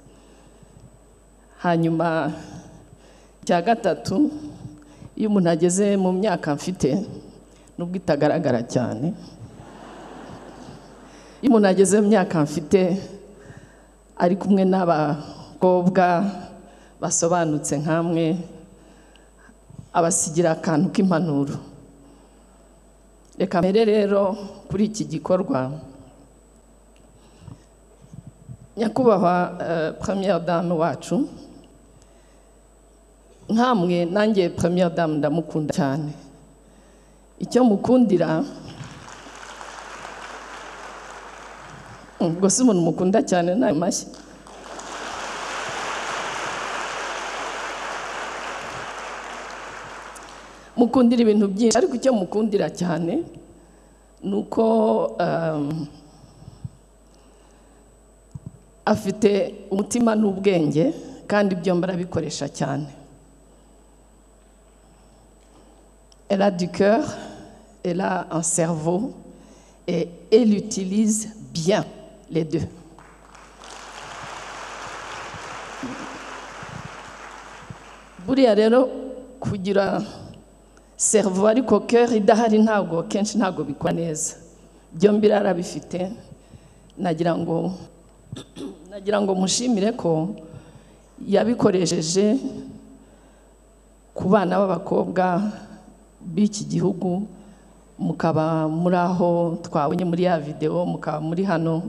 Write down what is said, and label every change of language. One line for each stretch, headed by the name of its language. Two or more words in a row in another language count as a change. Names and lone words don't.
Kinyarwanda: Hanyuma icya gatatu, iyo umuntu ageze mu myaka mfite, nubwo itagaragara cyane, iyo umuntu ageze mu myaka mfite ari kumwe n'abakobwa basobanutse nkamwe, abasigira akantu k'impanuro. Reka mbere rero kuri iki gikorwa. Nyakubahwa
French: première dame
Kinyarwanda: wacu, nkamwe nanjye
French: première dame
Kinyarwanda: ndamukunda cyane. Icyo mukundira, ubwo si umuntu mukunda cyane nayo mashyi. Mukundira ibintu byinshi, ariko icyo mukundira cyane nuko afite umutima n'ubwenge kandi byombi arabikoresha cyane.
French: Elle a du cœur, elle a un cerveau et elle utilise bien les deux.
Kinyarwanda: Buriya rero kugira cerveau ariko cœur idahari ntabwo kenshi ntabwo bikora neza. Byombi arabifite. Nagira ngo mushimire ko yabikoresheje ku bana b'abakobwa b'iki gihugu, mukaba muri aho twabonye muri ya video, mukaba muri hano.